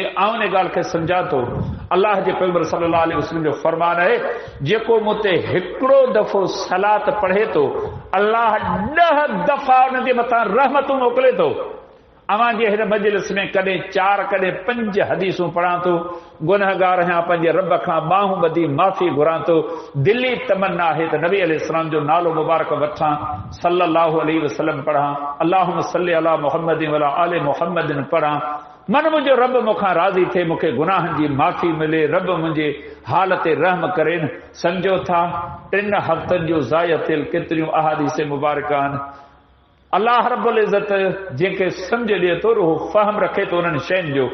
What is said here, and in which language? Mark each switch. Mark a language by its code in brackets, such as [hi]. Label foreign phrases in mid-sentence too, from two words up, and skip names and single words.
[sd] आउं इन ॻाल्हि खे सम्झां थो, अल्लाह जे पैगंबर [ar] صلى الله عليه وسلم [sd] जो फरमान आहे, जेको मूं ते हिकिड़ो दफ़ो सलात पढ़े थो, अल्लाह 10 दफ़ा उन जे मथां रहमतूं मोकिले थो। अवां जे हिन मजलिस में कॾहिं 4 कॾहिं 5 हदीसूं पढ़ां थो, गुनहगार आहियां, पंहिंजे रब खां बाहूं ॿधी माफ़ी घुरां थो, दिली तमन्ना आहे त नबी अलैहिस्सलाम जो नालो मुबारक वठां, [ar] صلى الله عليه وسلم [sd] पढ़ां, [ar] اللهم صل على محمد وعلى آل محمد [sd] पढ़ां, मन मुंहिंजो रब मूंखां राज़ी थिए, मूंखे गुनाहनि जी माफ़ी मिले, रब मुंहिंजे हाल ते रहम करे। सम्झो था 3 हफ़्तनि जो ज़ाया थियल केतिरियूं अहादीस मुबारक आहिनि। अल्लाह [ar] رب العزة [sd] जंहिंखे सम्झ ॾिए थो, उहो फ़हम रखे थो उन्हनि शयुनि जो।